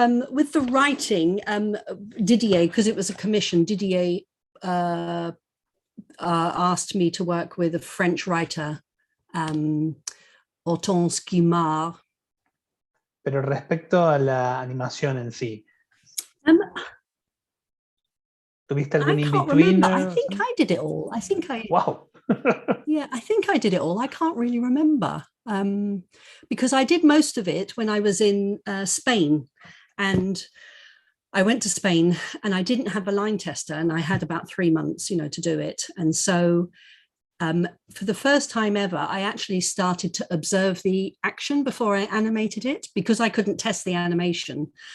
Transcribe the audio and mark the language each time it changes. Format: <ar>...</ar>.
<en>with the writing, Didier, because it was a commission, Didier asked me to work with a French writer, Hortense Guimard.</en> <es>Pero respecto a la animación en sí, ¿tuviste algún in-between?</es> <en>I think I did it all. I think I... Wow. Yeah, I think I did it all. I can't really remember because I did most of it when I was in Spain, and I went to Spain and I didn't have a line tester, and I had about 3 months, to do it. And so for the first time ever, I actually started to observe the action before I animated it, because I couldn't test the animation.</en>